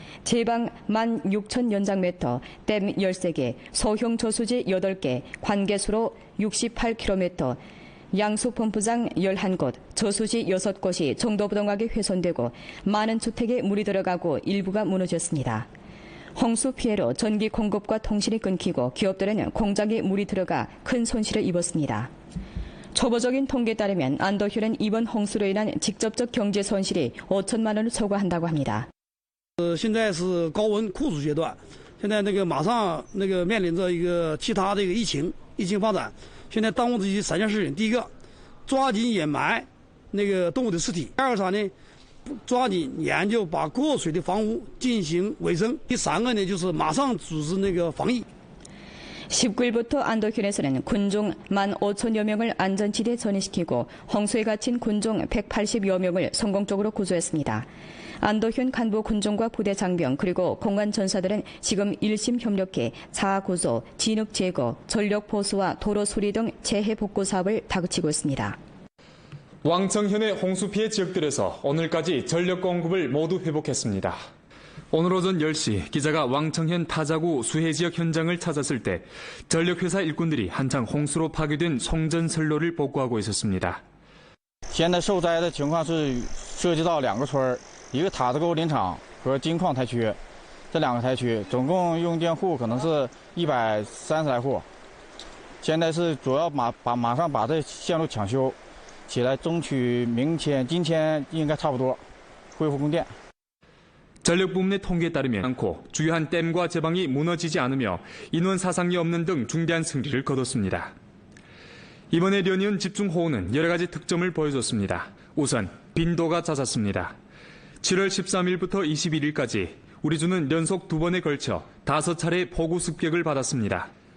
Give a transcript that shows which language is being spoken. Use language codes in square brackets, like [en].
[ko] 제방 16,000연장미터, 댐 13개, 소형 저수지 8개, 관계수로 68km, 양수펌프장 11곳, 저수지 6곳이 정도부동하게 훼손되고 많은 주택에 물이 들어가고 일부가 무너졌습니다. 홍수 피해로 전기 공급과 통신이 끊기고 기업들은 공장에 물이 들어가 큰 손실을 입었습니다. 초보적인 통계에 따르면 안도현은 이번 홍수로 인한 직접적 경제 손실이 5천만 원을 초과한다고 합니다. [zh] 现在是高温酷暑阶段，现在马上面临着一个其他的一个疫情发展。现在当务之急3件事情：第一个，抓紧掩埋动物的尸体；第二个啥呢？抓紧研究把过水的房屋进行卫生；第三个呢，就是马上组织防疫。 [ko] 19일부터 안도현에서는 군종 15,000여 명을 안전지대에 전이시키고 홍수에 갇힌 군종 180여 명을 성공적으로 구조했습니다. 안도현 간부 군종과 부대 장병 그리고 공안 전사들은 지금 일심 협력해 자아 구조, 진흙 제거, 전력 보수와 도로 수리 등 재해 복구 사업을 다그치고 있습니다. 왕청현의 홍수 피해 지역들에서 오늘까지 전력 공급을 모두 회복했습니다. 오늘 오전 10시 기자가 왕청현 타자구 수해 지역 현장을 찾았을 때 전력회사 일꾼들이 한창 홍수로 파괴된 송전선로를 복구하고 있었습니다. [zh] 现在受灾的情况是涉及到2个村，一个塔子沟林场和金矿台区，这2个台区总共用电户可能是130来户。现在是主要马上把这线路抢修起来，争取今天应该差不多恢复供电。 [ko] 전력 부문의 통계에 따르면 않고 주요한 댐과 제방이 무너지지 않으며 인원 사상이 없는 등 중대한 승리를 거뒀습니다. 이번에 연이은 집중호우는 여러 가지 특점을 보여줬습니다. 우선 빈도가 잦았습니다. 7월 13일부터 21일까지 우리 주는 연속 2번에 걸쳐 5차례 폭우 습격을 받았습니다.